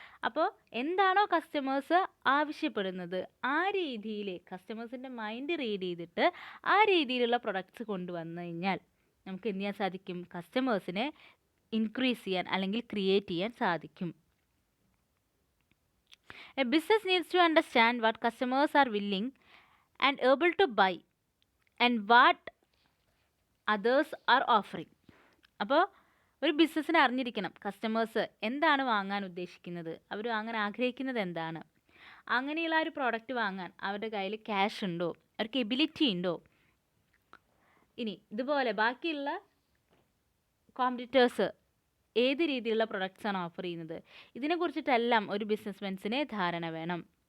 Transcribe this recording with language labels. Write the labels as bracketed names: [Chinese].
[Malayalam] അപ്പോൾ എന്താണോ കസ്റ്റമേഴ്സ് ആവശ്യപ്പെടുന്നത് ആ രീതിയിൽ കസ്റ്റമേഴ്സിൻ്റെ മൈൻഡ് റീഡ് ചെയ്തിട്ട് ആ രീതിയിലുള്ള പ്രൊഡക്ട്സ് കൊണ്ടുവന്നു കഴിഞ്ഞാൽ നമുക്ക് എന്ത് ചെയ്യാൻ സാധിക്കും? കസ്റ്റമേഴ്സിനെ ഇൻക്രീസ് ചെയ്യാൻ അല്ലെങ്കിൽ ക്രിയേറ്റ് ചെയ്യാൻ സാധിക്കും. [English] A business needs to understand what customers are willing and able to buy and what others are offering. [Malayalam] അപ്പോൾ ഒരു ബിസിനസ്സിന് അറിഞ്ഞിരിക്കണം കസ്റ്റമേഴ്സ് എന്താണ് വാങ്ങാൻ ഉദ്ദേശിക്കുന്നത്, അവർ വാങ്ങാൻ ആഗ്രഹിക്കുന്നത് എന്താണ്, അങ്ങനെയുള്ള ഒരു പ്രോഡക്റ്റ് വാങ്ങാൻ അവരുടെ കയ്യിൽ ക്യാഷ് ഉണ്ടോ, അവർക്ക് എബിലിറ്റി ഉണ്ടോ. ഇനി ഇതുപോലെ ബാക്കിയുള്ള കോമ്പറ്റീറ്റേഴ്സ് ഏത് രീതിയിലുള്ള പ്രൊഡക്ട്സാണ് ഓഫർ ചെയ്യുന്നത്, ഇതിനെക്കുറിച്ചിട്ടെല്ലാം ഒരു ബിസിനസ്മാൻസിന് ധാരണ വേണം.